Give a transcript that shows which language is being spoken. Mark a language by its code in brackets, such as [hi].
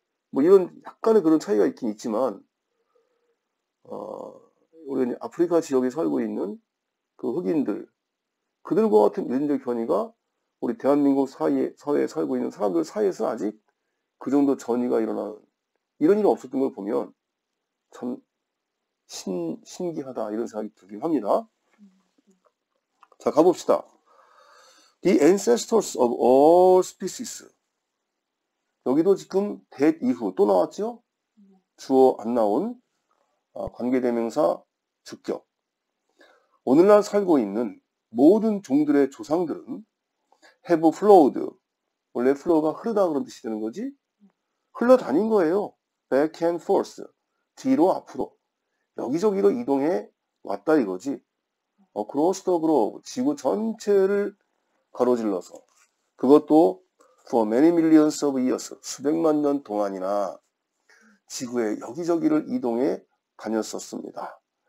[ko] 뭐 이런 약간의 그런 차이가 있긴 있지만 우리 아프리카 지역에 살고 있는 그 흑인들 그들과 같은 유전적 변이가 우리 대한민국 사회에 살고 있는 사람들 사이에서 아직 그 정도 전이가 일어나는 이런 일이 없었던 걸 보면 참 신기하다 이런 생각이 들긴 합니다. 자, 가봅시다. [en] The ancestors of all species. [ko] 여기도 지금 that 이후 또 나왔죠? 주어 안 나온 관계대명사 주격. 오늘날 살고 있는 모든 종들의 조상들은 [en] have flowed. [ko] 원래 flow가 흐르다 그런 뜻이 되는 거지? 흘러다닌 거예요. [en] back and forth. [ko] 뒤로 앞으로. 여기저기로 이동해 왔다 이거지. [en] across the globe. [ko] 지구 전체를 가로질러서. [en] 그것도 for many millions of years. [ko] 수백만 년 동안이나 지구의 여기저기를 이동해 다녔었습니다.